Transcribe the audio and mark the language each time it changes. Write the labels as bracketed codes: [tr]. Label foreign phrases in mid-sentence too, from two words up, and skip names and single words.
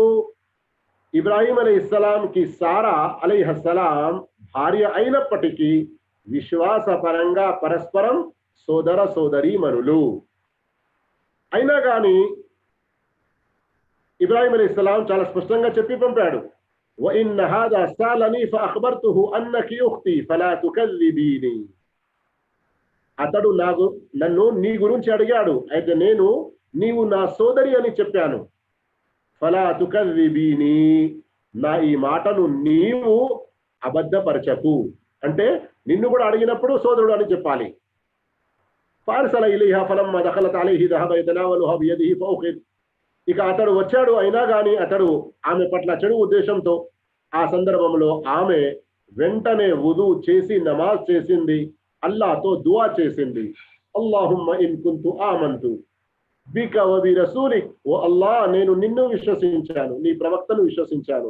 [te] ఇబ్రాహీం అలైహిస్సలాంకి సారా అలైహిస్సలాం భార్య అయినప్పటికీ విశ్వాసపరంగా పరస్పరం సోదర సోదరీమణులు. అయినా కానీ ఇబ్రాహీం అలైహిస్సలాం చాలా స్పష్టంగా చెప్పి పంపాడు, [ar] وَإِنَّ هَذَا سَأَلَنِي فَأَخْبَرْتُهُ أَنَّكِ أُخْتِي فَلَا تُكَذِّبِينِي. [te] అతడు నన్ను నీ గురించి అడిగాడు, అయితే నేను నీవు నా సోదరి అని చెప్పాను. [ar] فلا تكذبيني, [te] నా ఈ మాటను నీవు అబద్ధపరచకు. అంటే నిన్ను కూడా అడిగినప్పుడు సోదరుడు అని చెప్పాలి. [ar] فأرسل إليها فلما دخلت عليه ذهب يتناولها بيده فأخذ. [te] ఇక అతడు వచ్చాడు, అయినా కానీ అతడు ఆమె పట్ల చెడు ఉద్దేశంతో ఆ సందర్భంలో ఆమె వెంటనే వుదు చేసి నమాజ్ చేసింది, అల్లాహ్తో దుఆ చేసింది. [ar] اللهم إن كنت آمنت بك وبرسولك, [te] ఓ అల్లాహ్ నేను నిన్ను విశ్వసించాను, నీ ప్రవక్తను విశ్వసించాను.